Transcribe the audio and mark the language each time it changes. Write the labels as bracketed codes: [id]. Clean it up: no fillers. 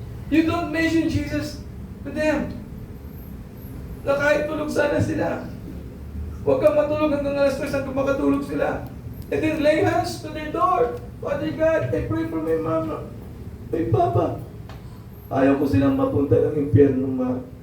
[en] You don't mention Jesus to them. [tl] Na kahit tulog sana sila. Huwag kang matulog hanggang alas 3 hanggang makatulog sila. [en] And then lay hands to their door. Father God, I pray for my mama, my papa. [tl] Ayaw ko silang mapunta ng impyerno, ma.